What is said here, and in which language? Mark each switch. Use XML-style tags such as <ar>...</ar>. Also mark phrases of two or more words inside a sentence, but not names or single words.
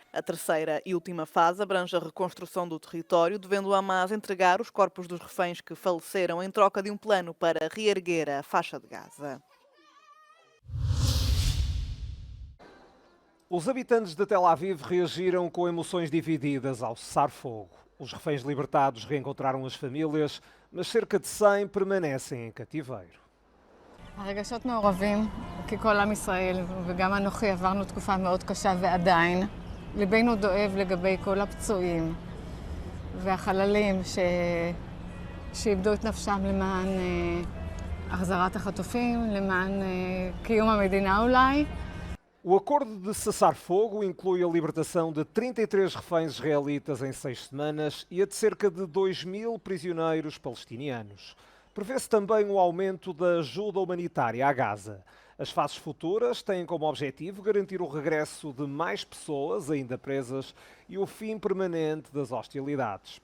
<pt>A terceira e última fase abrange a reconstrução do território, devendo o Hamas entregar os corpos dos reféns que faleceram em troca de um plano para reerguer a faixa de Gaza. Os habitantes de Tel Aviv reagiram com emoções divididas ao cessar-fogo. Os reféns libertados reencontraram as famílias, mas cerca de 100 permanecem em cativeiro.</pt> <he>הרגשות מעורבים, כי כל עם ישראל וגם אנוכי עברנו תקופה מאוד קשה ועדיין. ליבנו דואב לגבי כל הפצועים והחללים שאיבדו את נפשם למען החזרת החטופים, למען קיום המדינה אולי.</he> <pt>O acordo de cessar-fogo inclui a libertação de 33 reféns israelitas em 6 semanas e a de cerca de 2.000 prisioneiros palestinianos. Prevê-se também o aumento da ajuda humanitária a Gaza. As fases futuras têm como objetivo garantir o regresso de mais pessoas ainda presas e o fim permanente das hostilidades.</pt>